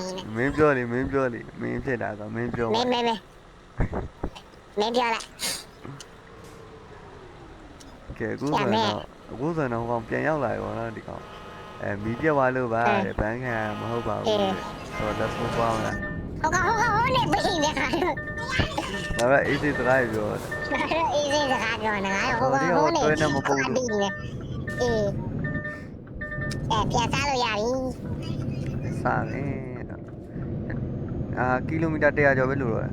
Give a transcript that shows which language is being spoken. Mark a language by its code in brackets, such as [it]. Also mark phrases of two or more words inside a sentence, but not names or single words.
[my] မင်းပြောလေမင်းဖြစ်တာဆိုမင်းပြောပါ မင်းပြောလိုက် ကဲအခုဆိုတော့ဟိုကောင်ပြန်ရောက်လာရောနော်ဒီကောင်မီးပြက်သွားလို့ပါတဲ့ဘန်းခံမဟုတ်ပါဘူးဆိုတော့ [en] let's move on [my] လား ဟိုနေပြီတဲ့ခါတော့ ဒါပဲအေးစိစကားပြောတယ် အေးစေးစကားပြောနေတာဟိုနေအေးပြန်စားလို့ရပြီ စားတယ်ကီလိုမီတာ100ကျော်ပဲလို့တော့